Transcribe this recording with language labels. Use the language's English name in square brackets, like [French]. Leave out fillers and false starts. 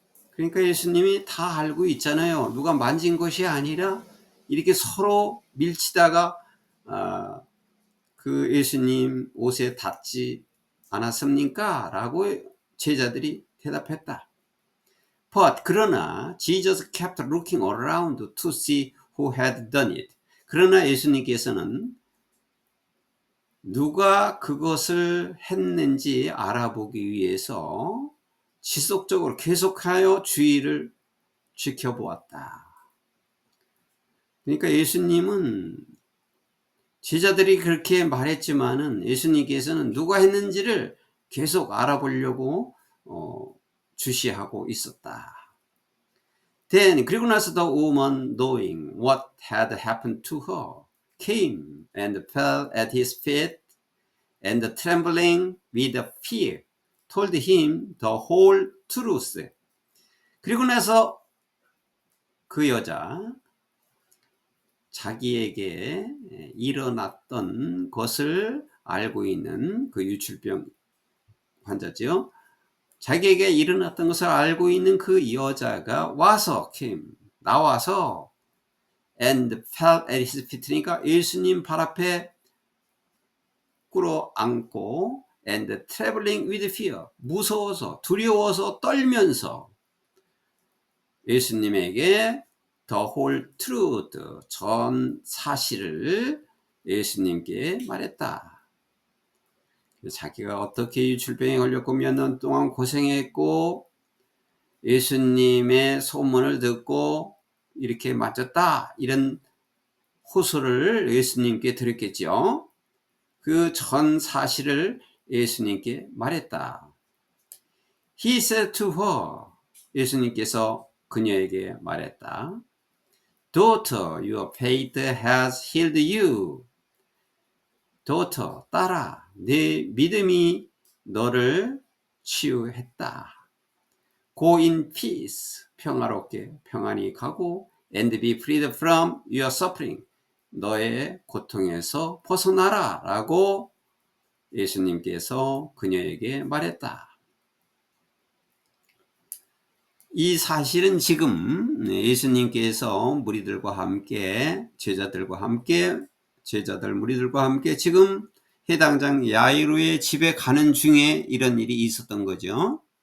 [Korean] 그러니까 예수님이 다 알고 있잖아요. 누가 만진 것이 아니라 이렇게 서로 밀치다가 그 예수님 옷에 닿지 않았습니까? 라고 제자들이 대답했다. [English] But [Korean] 그러나 [English] Jesus kept looking around to see who had done it. [Korean] 그러나 예수님께서는 누가 그것을 했는지 알아보기 위해서 지속적으로 계속하여 주의를 지켜보았다. 그러니까 예수님은 제자들이 그렇게 말했지만은 예수님께서는 누가 했는지를 계속 알아보려고 주시하고 있었다. [English] Then [Korean] 그리고 나서 [English] the woman knowing what had happened to her came and fell at his feet and trembling with fear told him the whole truth. [Korean] 그리고 나서 그 여자 자기에게 일어났던 것을 알고 있는 그 유출병 환자죠. 자기에게 일어났던 것을 알고 있는 그 여자가 와서 나와서 [English] and fell at his feet [Korean] 니까 예수님 발 앞에 꿇어 앉고 [English] and trembling with fear [Korean] 무서워서 두려워서 떨면서 예수님에게 [English] the whole truth [Korean] 전 사실을 예수님께 말했다. 자기가 어떻게 유출병에 걸렸고 몇 년 동안 고생했고 예수님의 소문을 듣고 이렇게 맞았다 이런 호소를 예수님께 들었겠죠. 그 전 사실을 예수님께 말했다. [English] He said to her [Korean] 예수님께서 그녀에게 말했다. [English] Daughter, your faith has healed you. [Korean] Daughter, 딸아, 내 믿음이 너를 치유했다. [English] Go in peace, [Korean] 평화롭게 평안히 가고 [English] and be freed from your suffering. [Korean] 너의 고통에서 벗어나라 라고 예수님께서 그녀에게 말했다. 이 사실은 지금 예수님께서 무리들과 함께 제자들 무리들과 함께 지금 해당장 야이로의 집에 가는 중에 이런 일이 있었던 거죠.